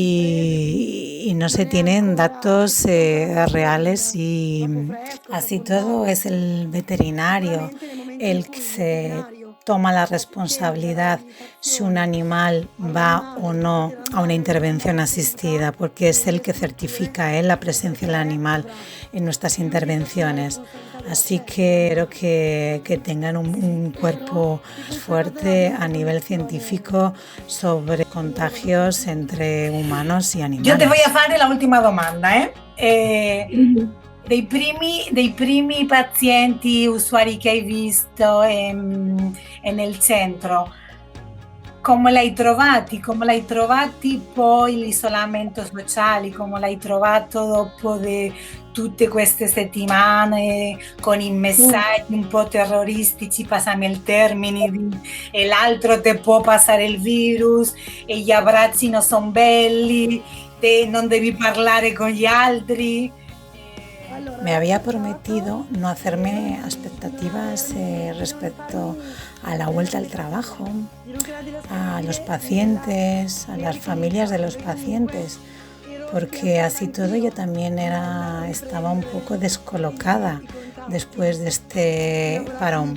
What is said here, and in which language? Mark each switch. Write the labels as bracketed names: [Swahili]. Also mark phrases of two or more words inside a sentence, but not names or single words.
[Spanish] y no se tienen datos reales, y así todo es el veterinario el que se toma la responsabilidad si un animal va o no a una intervención asistida, porque es él que certifica la presencia del animal en nuestras intervenciones. Así que creo que tengan un cuerpo fuerte a nivel científico sobre contagios entre humanos y animales. [Italian] Io ti voglio fare la ultima domanda. Dei primi pazienti, usuari che hai visto nel centro, come l'hai trovati? Come l'hai trovati poi l'isolamento sociale? Come l'hai trovato dopo tutte queste settimane con i messaggi un po' terroristici, passami il termine, e l'altro te può passare il virus e gli abbracci non sono belli, non devi parlare con gli altri? [Spanish] Me había prometido no hacerme expectativas respecto a la vuelta al trabajo, a los pacientes, a las familias de los pacientes, porque así todo yo también estaba un poco descolocada después de este parón.